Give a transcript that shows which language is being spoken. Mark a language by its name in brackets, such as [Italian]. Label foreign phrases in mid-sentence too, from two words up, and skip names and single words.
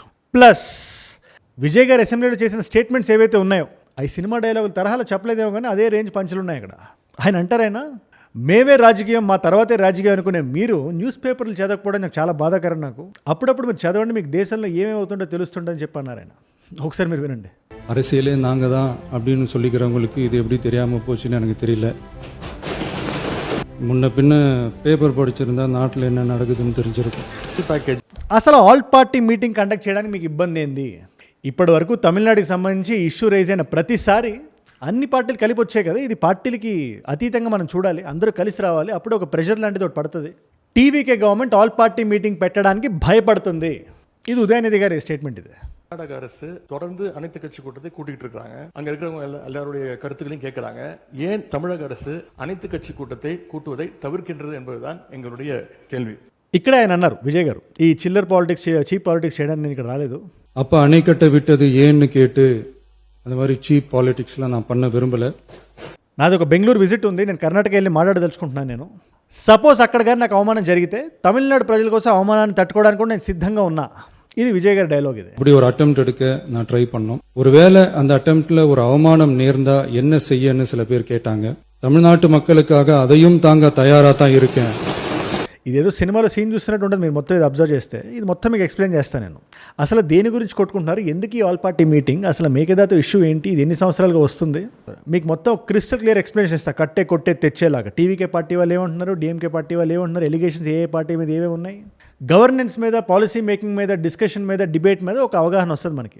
[Telugu] ప్లస్ విజయ్ గారు అసెంబ్లీలో చేసిన స్టేట్మెంట్స్ ఏవైతే ఉన్నాయో అవి సినిమా డైలాగుల తరహాలో చెప్పలేదేమో కానీ అదే రేంజ్ పంచులు ఉన్నాయి అక్కడ. ఆయన అంటారైనా మేవే రాజకీయం, మా తర్వాతే రాజకీయం అనుకునే మీరు [English] news papers [Telugu] చదవకపోవడం నాకు చాలా బాధాకరం. నాకు అప్పుడప్పుడు మీరు చదవండి, మీకు దేశంలో ఏమేమవుతుందో తెలుస్తుందని చెప్పన్నారు ఆయన. ఒకసారి మీరు వినండి. [Tamil] அரசியலே நாங்கள் தான் அப்படின்னு சொல்லிக்கிறவங்களுக்கு இது எப்படி தெரியாமல் போச்சுன்னு எனக்கு தெரியல. முன்ன பின்ன பேப்பர் படிச்சிருந்தா நாட்டில் என்ன நடக்குதுன்னு தெரிஞ்சிருக்கும். [Telugu] అసలు [English] all party meeting conduct [Telugu] చేయడానికి మీకు ఇబ్బంది ఏంది? ఇప్పటి వరకు తమిళనాడుకి సంబంధించి [English] issue raise [Telugu] అయిన ప్రతిసారి అన్ని పార్టీలు కలిపి వచ్చాయి కదా. ఇది పార్టీలకి అతీతంగా మనం చూడాలి, అందరూ కలిసి రావాలి, అప్పుడు ఒక ప్రెషర్ లాంటిది ఒకటి పడుతుంది. టీవీకే [English] government all party meeting [Telugu] పెట్టడానికి భయపడుతుంది. ఇది ఉదయనిధి గారి స్టేట్మెంట్. ఇది [Tamil] கர்நாடக அரசு தொடர்ந்து அனைத்து கட்சி கூட்டத்தை கூட்டிட்டு இருக்காங்க. அங்க இருக்கிறவங்க எல்லாருடைய கருத்துக்களையும் கேட்கறாங்க. ஏன் தமிழக அரசு அனைத்து கட்சி கூட்டத்தை கூட்டுவதை தவிர்க்கின்றது என்பதுதான் எங்களுடைய கேள்வி. [Telugu] ఇక్కడ ఆయన అన్నారు విజయ్ గారు, ఈ చిల్లర్ పాలిటిక్స్ [English] cheap politics [Telugu] చేయడానికి నేను ఇక్కడ రాలేదు. [Tamil] அப்போ அணைக்கட்டை விட்டது ஏன்னு கேட்டு அந்த மாதிரி சீப் பாலிடிக்ஸ்லாம் நான் பண்ண விரும்பலை. [Telugu] నాది ఒక బెంగళూరు విజిట్ ఉంది. నేను కర్ణాటక వెళ్ళి మాట్లాడదలుచుకుంటున్నాను. నేను సపోజ్ అక్కడ కానీ నాకు అవమానం జరిగితే తమిళనాడు ప్రజల కోసం అవమానాన్ని తట్టుకోవడానికి కూడా నేను సిద్ధంగా ఉన్నా. ఇది విజయ్ గారి డైలాగ్. ఇది [Tamil] இப்படி ஒரு அட்டெம்ப்ட் எடுக்க நான் ட்ரை பண்ணோம். ஒருவேளை அந்த அட்டெம்ப்ட்ல ஒரு அவமானம் நேர்ந்தா என்ன செய்யன்னு சில பேர் கேட்டாங்க. தமிழ்நாட்டு மக்களுக்காக அதையும் தாங்க தயாரா தான் இருக்கேன். [Telugu] ఇదేదో సినిమాలో సీన్ చూస్తున్నట్టు ఉంటుంది. మీరు మొత్తం ఇది అబ్జర్వ్ చేస్తే ఇది మొత్తం మీకు ఎక్స్ప్లెయిన్ చేస్తాను నేను. అసలు దేని గురించి కొట్టుకుంటున్నారు, ఎందుకు ఈ [English] all party meeting, [Telugu] అసలు మేకేదాతు ఇష్యూ ఏంటి, ఇది ఎన్ని సంవత్సరాలుగా వస్తుంది, మీకు మొత్తం [English] crystal clear explain [Telugu] చేస్తా. కట్టే కొట్టే తెచ్చేలాగా టీవీకే పార్టీ వాళ్ళు ఏమంటున్నారు, డిఎంకే పార్టీ వాళ్ళు ఏమంటున్నారు, ఎలిగేషన్స్ ఏ పార్టీ మీద ఏవే ఉన్నాయి, గవర్నెన్స్ మీద, [English] policy making [Telugu] మీద, డిస్కషన్ మీద, డిబేట్ మీద ఒక అవగాహన వస్తుంది మనకి.